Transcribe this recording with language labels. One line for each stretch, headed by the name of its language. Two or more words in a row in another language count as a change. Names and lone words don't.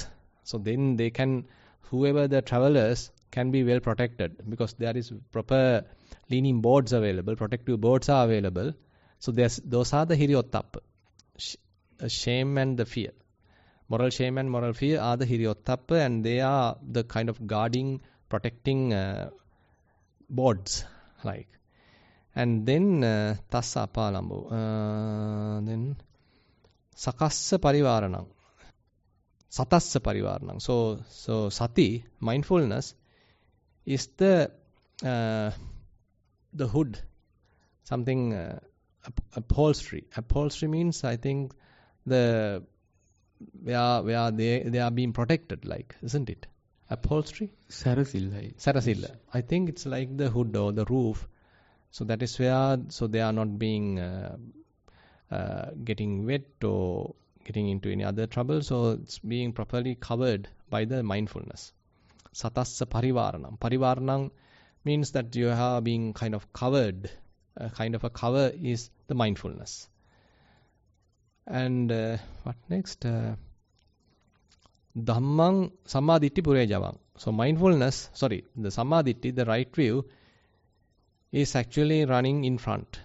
English: So then they can, whoever the travelers can be well protected, because there is proper leaning boards available, protective boards are available. So those are the Hiriyottappa, shame and the fear. Moral shame and moral fear are the Hiriyottappa, and they are the kind of guarding, protecting boards, like. And then
Pali: Tassa Apalambu.
English: Then
Pali: Sakassa Parivaranam. Satassa Parivaranam. So Sati,
English: mindfulness, is the hood, something upholstery. Upholstery means, I think, the where they are being protected, like, isn't it? Upholstery? Sarasilla. I think it's like the hood or the roof. So that is where, so they are not being getting wet or getting into any other trouble. So it's being properly covered by the mindfulness.
Pali: Satassa Parivaranam.
English: Parivaranam means that you are being kind of covered. Kind of a cover is the mindfulness. And what next?
Pali: Dhammang Samadhitti Purejavang.
English: So mindfulness, the Samadhitti, the right view, is actually running in front.